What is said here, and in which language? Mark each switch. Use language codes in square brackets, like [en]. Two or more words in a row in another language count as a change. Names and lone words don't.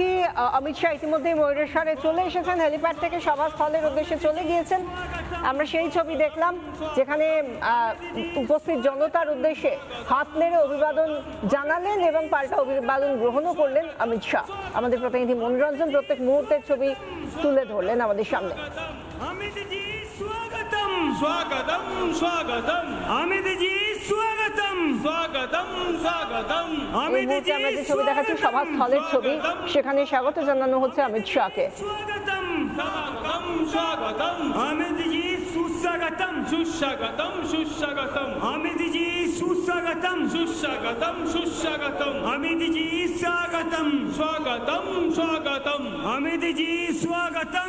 [bn] অমিত শাহ ইতিমধ্যেই ময়ূরেশ্বরে চলে এসেছেন, হেলিপ্যাড থেকে সভাস্থলের উদ্দেশ্যে চলে গিয়েছেন। আমরা সেই ছবি দেখলাম যেখানে উপস্থিত জনতার উদ্দেশ্যে হাত নেড়ে অভিবাদন জানালেন এবং পাল্টা অভিবাদন গ্রহণও করলেন অমিত শাহ। আমাদের প্রতিনিধি মনোরঞ্জন প্রত্যেক মুহূর্তের ছবি তুলে ধরলেন আমাদের সামনে। [hi] अमित जी स्वागतम स्वागतम स्वागतम अमित जी स्वागतम स्वागतम स्वागतम [bn] এই মুহূর্তে আমরা যে ছবি দেখাচ্ছি সভাস্থলের ছবি, সেখানে স্বাগত জানানো হচ্ছে অমিত শাহকে। [hi] स्वागतम स्वागतम स्वागतम अमित जी सुस्वागतम सुस्वागतम सुस्वागतम अमित जी सुस्वागतम सुस्वागतम सुस्वागतम अमित जी स्वागतम स्वागतम स्वागतम अमित जी स्वागतम